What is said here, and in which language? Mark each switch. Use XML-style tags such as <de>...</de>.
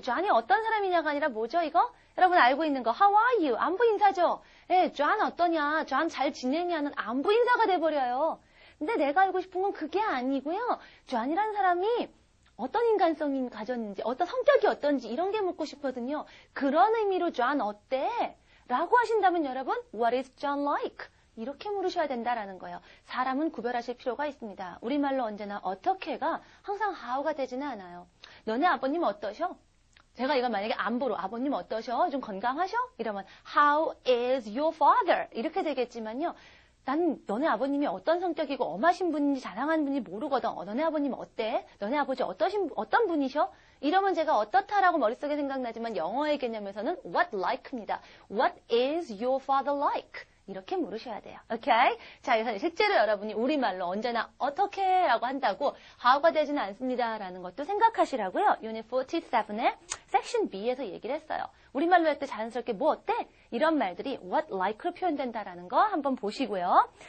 <ko>John이 어떤 사람이냐가 아니라 뭐죠 이거? 여러분 알고 있는 거</ko> <en>How are you?</en> <ko>안부 인사죠. 예, John 어떠냐? John 잘 지내냐는 안부 인사가 돼버려요. 근데 내가 알고 싶은 건 그게 아니고요. John이라는 사람이 어떤 인간성이 가졌는지, 어떤 성격이 어떤지 이런 게 묻고 싶거든요. 그런 의미로 John 어때? 라고 하신다면 여러분,</ko> <en>What is John like?</en> <ko>이렇게 물으셔야 된다라는 거예요. 사람은 구별하실 필요가 있습니다. 우리말로 언제나 어떻게가 항상 how가 되지는 않아요. 너네 아버님 어떠셔? 제가 이거 만약에 안부로 아버님 어떠셔? 좀 건강하셔? 이러면</ko> <en>How is your father?</en> <ko>이렇게 되겠지만요. 난 너네 아버님이 어떤 성격이고 엄하신 분인지 자랑하는 분인지 모르거든. 너네 아버님 어때? 너네 아버지 어떤 분이셔? 이러면 제가 어떻다라고 머릿속에 생각나지만 영어의 개념에서는 what like입니다.</ko> <en>What is your father like?</en> <ko>이렇게 물으셔야 돼요. 오케이? 자, 그래서 실제로 여러분이 우리말로 언제나 어떻게 라고 한다고 how가 되지는 않습니다. 라는 것도 생각하시라고요. Unit 47의 Section B에서 얘기를 했어요. 우리말로 할 때 자연스럽게 뭐 어때? 이런 말들이 what like로 표현된다라는 거 한번 보시고요.</ko>